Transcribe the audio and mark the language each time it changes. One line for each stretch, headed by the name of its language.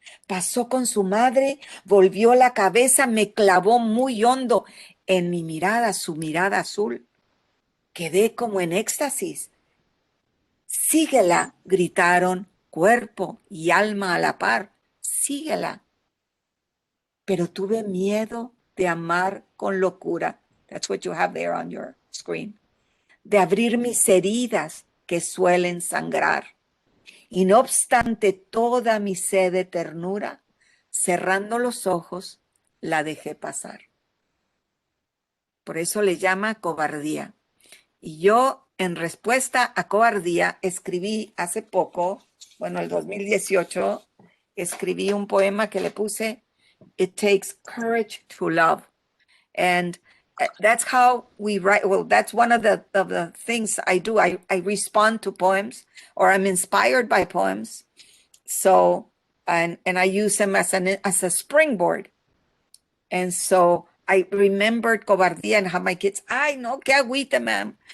Spanish: Pasó con su madre, volvió la cabeza, me clavó muy hondo en mi mirada, su mirada azul. Quedé como en éxtasis. Síguela, gritaron, cuerpo y alma a la par. Síguela. Pero tuve miedo de amar con locura.
English: That's what you have there on your screen.
Spanish: De abrir mis heridas que suelen sangrar. Y no obstante toda mi sed de ternura, cerrando los ojos, la dejé pasar. Por eso le llama cobardía. Y yo, en respuesta a cobardía, escribí hace poco, bueno, el 2018, escribí un poema que le puse,
English: It Takes Courage to Love. And that's how we write. Well, that's one of the things I do. I respond to poems, or I'm inspired by poems. So, and I use them as a springboard. And so I remembered Cobardia and how my kids,
Spanish: ay, no, qué agüita,
English: ma'am.